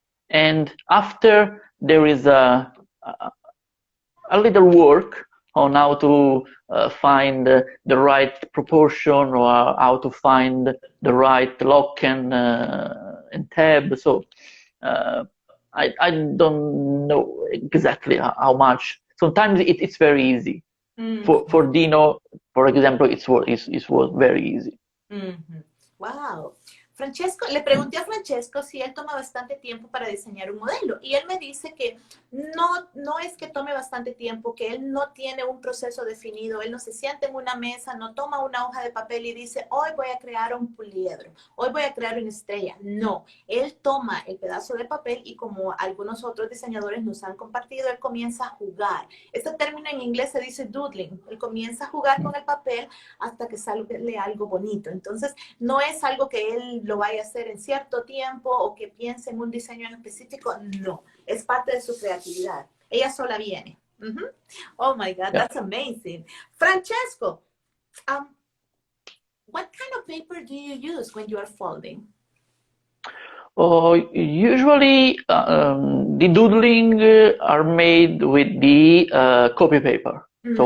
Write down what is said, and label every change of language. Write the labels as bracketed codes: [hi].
[en] And after, there is a little work on how to find the right proportion, or how to find the right lock and tab. So I don't know exactly how much. Sometimes it's very easy. For Dino, for example, it was very easy. Wow. [es] Francesco, le pregunté a Francesco si él toma bastante tiempo para diseñar un modelo y él me dice que no es que tome bastante tiempo, que él no tiene un proceso definido, él no se sienta en una mesa, no toma una hoja de papel y dice, hoy voy a crear un poliedro, hoy voy a crear una estrella. No, él toma el pedazo de papel y como algunos otros diseñadores nos han compartido, él comienza a jugar. Este término en inglés se dice doodling, él comienza a jugar con el papel hasta que sale algo bonito. Entonces, no es algo que él lo vaya a hacer en cierto tiempo o que piense en un diseño en específico, no, es parte de su creatividad. Ella sola viene. [en] Mm-hmm. Oh my God, Yeah. that's amazing. Francesco, what kind of paper do you use when you are folding? Usually, the doodling are made with the copy paper, so